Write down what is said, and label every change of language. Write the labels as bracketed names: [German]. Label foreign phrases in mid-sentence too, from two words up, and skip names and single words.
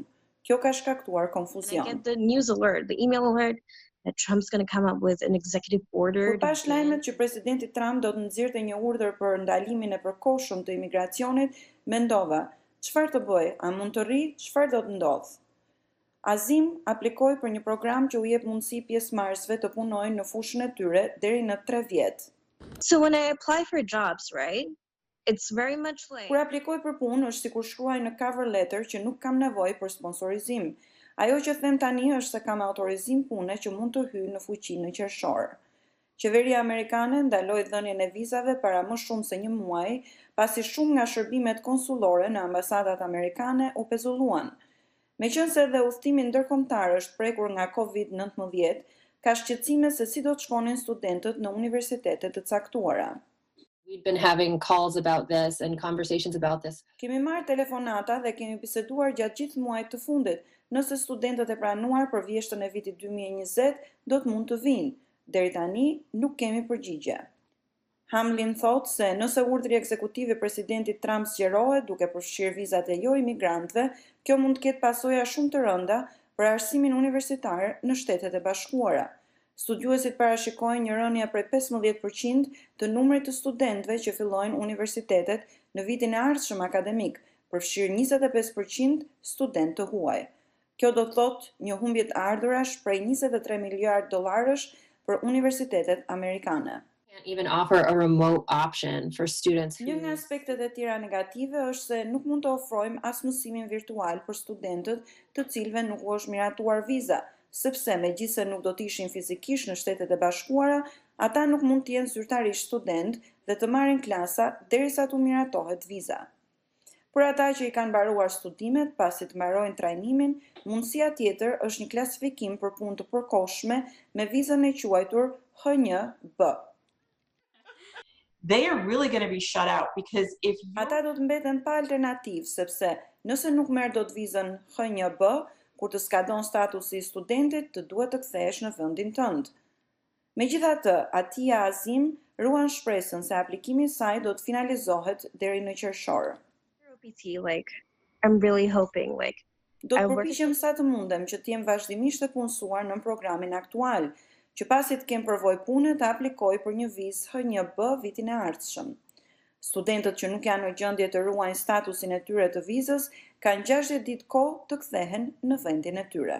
[Albanian] Kjo ka shkaktuar konfuzion. Kur pash lajmet që presidenti Trump do të nxirrte një urdhër për ndalimin e përkohshëm të imigracionit, mendova, çfarë të bëj? A mund të rri? Çfarë do të ndodh? Azim aplikoi për një program që u jep mundësi pjesëmarrësve të punojnë në fushën e tyre deri në 3 vjet. [English] So when I apply for jobs, right? It's very much like [Albanian] Kur aplikoj për punë është sikur shkruaj në [English] cover letter [Albanian] që nuk kam nevojë për sponsorizim. Ajo që them tani është se kam autorizim pune që mund të hyj në fuqi në qershor. Qeveria amerikane ndaloi dhënien e vizave para më shumë se një muaji, pasi shumë nga shërbimet konsullore në ambasadat amerikane u pezulluan. Meqense edhe udhtimi ndërkombëtar është prekur nga COVID-19, ka shqetësime se si do të shkonin studentët në universitete të caktuara. [English] We've been having calls about this and conversations about this. [Albanian] Kemi marrë telefonata dhe kemi biseduar gjatë gjithë muajit të fundit, nëse studentët e pranuar për vjeshtën e vitit 2020 do të mund të vinë. Deri tani nuk kemi përgjigje. Hamlin thotë se nëse urdhri ekzekutiv i presidentit Trump zgjerohet duke përfshirë vizat e jo imigrantëve, kjo mund të ketë pasoja shumë të rënda për arsimin universitar në Shtetet e Bashkuara. Studiuesit parashikojnë një rënje prej 15% të numrit të studentëve që fillojnë universitetet në vitin e ardhshëm akademik, përfshirë 25% student të huaj. Kjo do të thotë një humbje të ardhurash prej 23 miliard dollarësh për universitetet amerikane. [English] Even offer a remote option for students. [Albanian] Një nga aspektet e tjera negative është se nuk mund të ofrojmë as mësimin virtual për studentët të cilëve nuk u është miratuar viza, sepse megjithëse nuk do të ishin fizikisht në Shtetet e Bashkuara, ata nuk mund të jenë zyrtarisht student dhe të marrin klasa derisa të miratohet viza. Për ata që i kanë mbaruar studimet pasi të mbarojnë trajnimin, mundësia tjetër është një klasifikim për punë të përkohshme me vizën e quajtur H1B. [English] They are really going to be shut out because if [Albanian] ata do të mbeten pa alternativë sepse nëse nuk merr dot vizën H1B, kur të skadon statusi i studentit, të duhet të kthehesh në vendin tënd. Megjithatë, Atia Azim ruan shpresën se aplikimi i saj do të finalizohet deri në qershor. [English] I'm really hoping [Albanian] do të përpiqem sa të mundem që të jem vazhdimisht të punësuar në programin aktual, që pasi të kem përvojë pune të aplikoj për një vizë H1B vitin e ardhshëm. Studentët që nuk janë në gjendje të ruajnë statusin e tyre të vizës kanë 60 ditë kohë të kthehen në vendin e tyre.